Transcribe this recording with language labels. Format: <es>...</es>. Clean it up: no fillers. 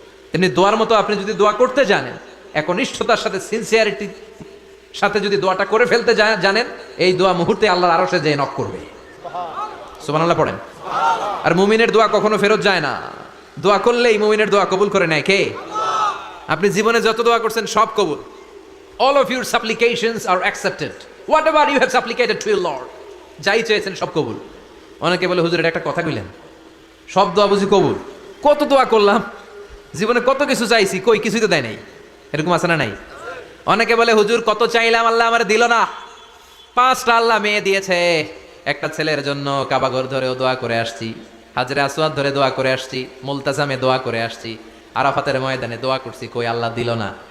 <bn>তেমনি দোয়ার মতো আপনি যদি দোয়া করতে জানেন, একনিষ্ঠতার সাথে সিনসিয়ারিটি সাথে যদি দোয়াটা করে ফেলতে জানেন, এই দোয়া মুহূর্তে আল্লাহর আরশে যেয়ে নক করবে। সুবহানাল্লাহ পড়েন। আর মুমিনের দোয়া কখনো ফেরত যায় না। দোয়া করলেই মুমিনের দোয়া কবুল করে নেয় কে? আপনি জীবনে যত দোয়া করছেন সব কবুল।</bn> <en>All of your supplications are accepted. Whatever you have supplicated to your Lord,</en> <bn>যাই চেয়েছেন সব কবুল। অনেকে বলে হুজুর এটা একটা কথা কইলেন, সব দোয়া বুঝি কবুল? কত দোয়া করলাম, জীবনে কত কিছু চাইছি, কই কিছুই তো দেয় নাই। এরকম আছে না নাই? অনেকে বলে হুজুর কত চাইলাম আল্লাহ আমার দিল না। 5টা আল্লাহ মেয়ে দিয়েছে, একটা ছেলের জন্য কাবাঘর ধরেও দোয়া করে আসছি, হাজরে আসওয়াদ ধরে দোয়া করে আসছি, মুলতাজামে দোয়া করে আসছি, আরাফাতের ময়দানে দোয়া করছি, কই আল্লাহ দিল না।</bn>